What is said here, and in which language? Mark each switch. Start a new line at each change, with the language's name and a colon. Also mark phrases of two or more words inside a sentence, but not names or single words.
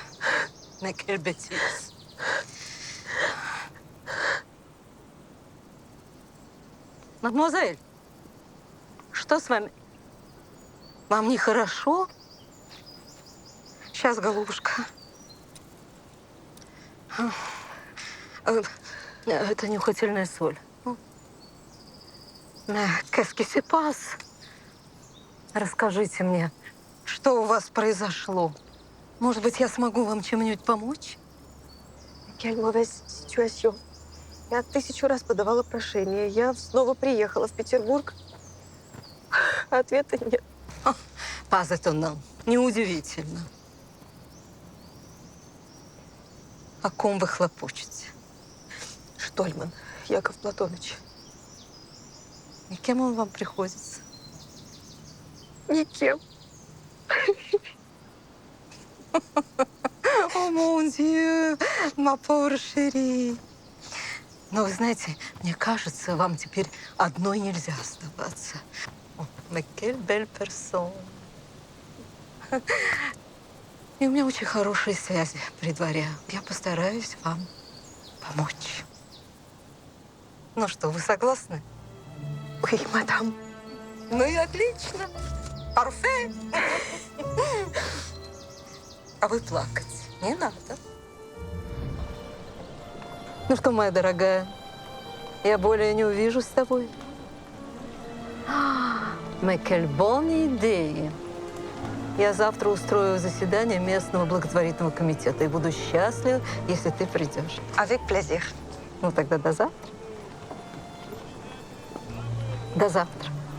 Russian: Макель Бетис. Мадемуазель, что с вами? Вам нехорошо? Сейчас, голубушка. Это нюхательная соль.
French: Qu'est-ce qui se passe?
Russian: Расскажите мне, что у вас произошло? Может быть, я смогу вам чем-нибудь помочь?
French: Quelle mauvaise situation.
Russian: Я 1000 раз подавала прошение. Я снова приехала в Петербург. Ответа нет.
French: Pas étonnant.
Russian: Неудивительно. О ком вы хлопочете? Штольман Яков Платоныч. И кем он вам приходится? Никем.
French: Oh, mon Dieu, ma pauvre chérie.
Russian: Но вы знаете, мне кажется, вам теперь одной нельзя оставаться. О,
French: mais quelle belle personne.
Russian: И у меня очень хорошие связи при дворе. Я постараюсь вам помочь. Ну что, вы согласны? Ой, мадам. Ну и отлично. Парфе. А вы плакать не надо. Ну что, моя дорогая, я более не увижу с тобой.
French: Mais quelle bonne idée.
Russian: Я завтра устрою заседание местного благотворительного комитета и буду счастлива, если ты придешь.
French: Avec plaisir.
Russian: Ну тогда до завтра. До завтра.